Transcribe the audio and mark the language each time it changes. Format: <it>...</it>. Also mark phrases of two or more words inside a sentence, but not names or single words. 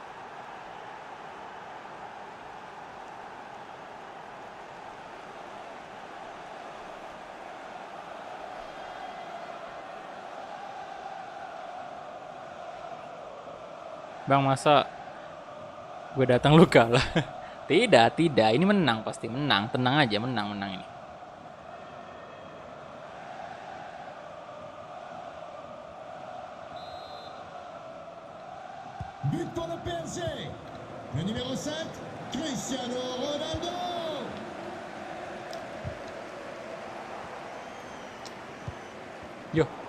<id>Bang, masa gue datang lu kalah? Tidak, tidak. Ini menang pasti. Menang. Tenang aja, menang ini.</id> <fr>But pour le PSG. Le numéro 7, Cristiano Ronaldo. Yo.</fr>